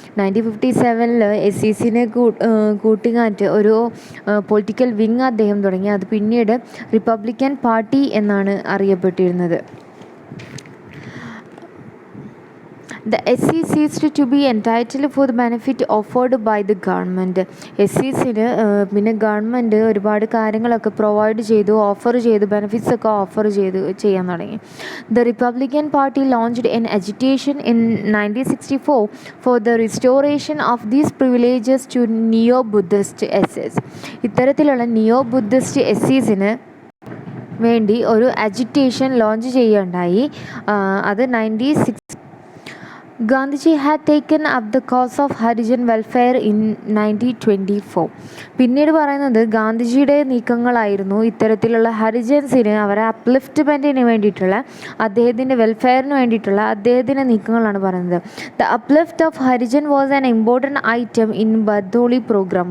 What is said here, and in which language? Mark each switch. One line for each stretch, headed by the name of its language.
Malayalam: 1957 SCസിനെ കൂട്ടിങ്ങാറ്റ് ഒരു political wing അദ്ദേഹം തുടങ്ങി. അത് പിന്നീട് റിപ്പബ്ലിക്കൻ പാർട്ടി എന്നാണ് അറിയപ്പെട്ടിരുന്നത്.
English: The SCs ceased to be entitled for the benefit offered by the government.
Malayalam: SCസിന് പിന്നെ ഗവൺമെൻറ് ഒരുപാട് കാര്യങ്ങളൊക്കെ പ്രൊവൈഡ് ചെയ്തു, ഓഫർ ചെയ്തു, ബെനിഫിറ്റ്സ് ഒക്കെ ഓഫർ ചെയ്യാൻ തുടങ്ങി.
English: The Republican Party launched an agitation in 1964 for the restoration of these privileges to neo-Buddhist SCs.
Malayalam: ഇത്തരത്തിലുള്ള നിയോ-ബുദ്ധിസ്റ്റ് SCസിന് വേണ്ടി ഒരു അജിറ്റേഷൻ ലോഞ്ച് ചെയ്യുകയുണ്ടായി. അത്
English: 1960 Gandhiji had taken up the cause of Harijan welfare in 1924.
Malayalam: പിന്നീട് പറയുന്നത് ഗാന്ധിജിയുടെ നീക്കങ്ങളായിരുന്നു ഇത്തരത്തിലുള്ള ഹരിജൻസിന് അവരെ അപ്ലിഫ്റ്റ്മെൻറ്റിന് വേണ്ടിയിട്ടുള്ള അദ്ദേഹത്തിൻ്റെ വെൽഫെയറിന് വേണ്ടിയിട്ടുള്ള അദ്ദേഹത്തിൻ്റെ നീക്കങ്ങളാണ് പറയുന്നത്.
English: The uplift of Harijan was an important item in ബത്തോളി programme.